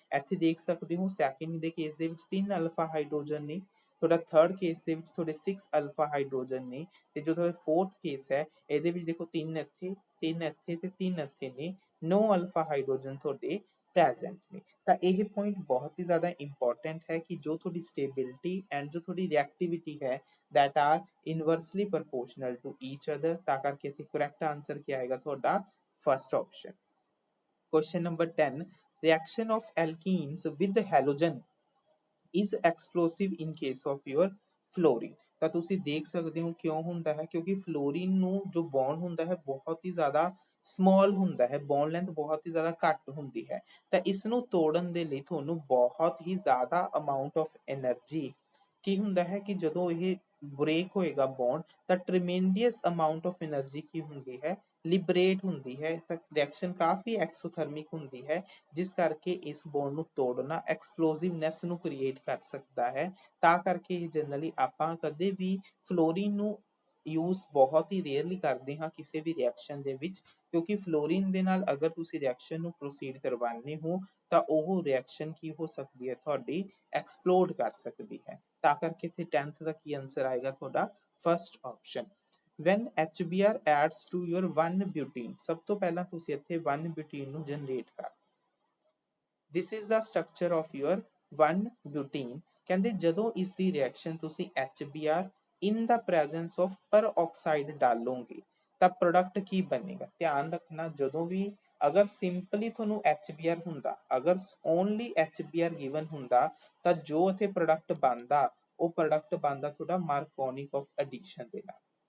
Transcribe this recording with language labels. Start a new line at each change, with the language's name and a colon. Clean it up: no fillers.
Punjabi: ਇੱਥੇ ਦੇਖ ਸਕਦੇ ਹੋ ਸੈਕਿੰਡ ਦੇ ਕੇਸ ਦੇ ਵਿੱਚ 3 ਅਲਫਾ ਹਾਈਡਰੋਜਨ ਨੇ, ਤੁਹਾਡਾ ਥਰਡ ਕੇਸ ਦੇ ਵਿੱਚ ਤੁਹਾਡੇ 6 ਅਲਫਾ ਹਾਈਡਰੋਜਨ ਨੇ, ਤੇ ਜੋ ਤੁਹਾਡਾ ਫੋਰਥ ਕੇਸ ਹੈ ਇਹਦੇ ਵਿੱਚ ਦੇਖੋ 3 ਇੱਥੇ 3 ਇੱਥੇ ਤੇ 3 ਇੱਥੇ ਨੇ, 9 ਅਲਫਾ ਹਾਈਡਰੋਜਨ ਤੁਹਾਡੇ ਪ੍ਰੈਜ਼ੈਂਟ ਨੇ। ਤਾਂ ਇਹ ਪੁਆਇੰਟ ਬਹੁਤ ਹੀ ਜ਼ਿਆਦਾ ਇੰਪੋਰਟੈਂਟ ਹੈ ਕਿ ਜੋ ਤੁਹਾਡੀ ਸਟੇਬਿਲਿਟੀ ਐਂਡ ਜੋ ਤੁਹਾਡੀ ਰਿਐਕਟਿਵਿਟੀ ਹੈ
English: that are inversely proportional to each other।
Punjabi: ਤਾਂ ਕਰਕੇ ਇੱਥੇ correct answer ਕੀ ਆਏਗਾ ਤੁਹਾਡਾ first option।
English: Question number 10, reaction of alkenes with halogen is explosive in case of your fluorine।
Punjabi: ਤਾਂ ਤੁਸੀਂ ਦੇਖ ਸਕਦੇ ਹੋ ਕਿਉਂ ਹੁੰਦਾ ਹੈ, ਕਿਉਂਕਿ ਫਲੋਰੀਨ ਨੂੰ ਜੋ ਬੌਂਡ ਹੁੰਦਾ ਹੈ ਬਹੁਤ ਹੀ ਜ਼ਿਆਦਾ small ਹੁੰਦਾ ਹੈ, ਬੌਂਡ ਲੈਂਥ ਬਹੁਤ ਹੀ ਜ਼ਿਆਦਾ ਘੱਟ ਹੁੰਦੀ ਹੈ। ਤਾਂ ਇਸ ਨੂੰ ਤੋੜਨ ਦੇ ਲਈ ਤੁਹਾਨੂੰ ਬਹੁਤ ਹੀ ਜ਼ਿਆਦਾ amount of energy ਕੀ ਹੁੰਦਾ ਹੈ ਕਿ ਜਦੋਂ ਇਹ ਬ੍ਰੇਕ ਹੋਏਗਾ ਬੌਂਡ ਤਾਂ
English: tremendous amount of energy
Punjabi: ਕੀ ਹੁੰਦੀ ਹੈ, ਲਿਬਰੇਟ ਹੁੰਦੀ ਹੈ। ਤਾਂ ਰਿਐਕਸ਼ਨ ਕਾਫੀ ਐਕਸੋਥਰਮਿਕ ਹੁੰਦੀ ਹੈ, ਜਿਸ ਕਰਕੇ ਇਸ ਬੌਂਡ ਨੂੰ ਤੋੜਨਾ ਐਕਸਪਲੋਸਿਵਨੈਸ ਨੂੰ ਕ੍ਰੀਏਟ ਕਰ ਸਕਦਾ ਹੈ। ਤਾਂ ਕਰਕੇ ਇਹ ਜਨਰਲੀ ਆਪਾਂ ਕਦੇ ਵੀ ਫਲੋਰੀਨ ਨੂੰ ਯੂਜ਼ ਬਹੁਤ ਹੀ ਰੇਅਰਲੀ ਕਰਦੇ ਹਾਂ ਕਿਸੇ ਵੀ ਰਿਐਕਸ਼ਨ ਦੇ ਵਿੱਚ, ਕਿਉਂਕਿ ਫਲੋਰੀਨ ਦੇ ਨਾਲ ਅਗਰ ਤੁਸੀਂ ਰਿਐਕਸ਼ਨ ਨੂੰ ਪ੍ਰੋਸੀਡ ਕਰਵਾਉਂਦੇ ਹੋ ਤਾਂ ਉਹ ਰਿਐਕਸ਼ਨ ਕੀ ਹੋ ਸਕਦੀ ਹੈ, ਤੁਹਾਡੀ ਐਕਸਪਲੋਡ ਕਰ ਸਕਦੀ ਹੈ। ਤਾਂ ਕਰਕੇ ਇੱਥੇ 10th ਦਾ ਕੀ ਆਨਸਰ ਆਏਗਾ ਤੁਹਾਡਾ first option.
English: when HBr adds to your 1-butene,
Punjabi: ਸਭ ਤੋਂ ਪਹਿਲਾਂ ਤੁਸੀਂ ਇੱਥੇ 1-butene ਨੂੰ ਜਨਰੇਟ ਕਰ।
English: this is the structure of your 1-butene।
Punjabi: ਕਹਿੰਦੇ ਜਦੋਂ ਇਸ ਦੀ ਰਿਐਕਸ਼ਨ ਤੁਸੀਂ
English: HBr in the presence of peroxide
Punjabi: ਡਾਲੋਗੇ ਤਾਂ ਪ੍ਰੋਡਕਟ ਕੀ ਬਣੇਗਾ। ਧਿਆਨ ਰੱਖਣਾ, ਜਦੋਂ ਵੀ ਅਗਰ ਸਿੰਪਲੀ ਤੁਹਾਨੂੰ HBr ਹੁੰਦਾ, ਅਗਰ ਓਨਲੀ HBr ਗਿਵਨ ਹੁੰਦਾ ਤਾਂ ਜੋ ਇੱਥੇ ਪ੍ਰੋਡਕਟ ਬਣਦਾ ਉਹ ਪ੍ਰੋਡਕਟ ਬਣਦਾ ਤੁਹਾਡਾ ਮਾਰਕੋਨਿਕ ਆਫ ਐਡੀਸ਼ਨ ਦੇ ਨਾਲ।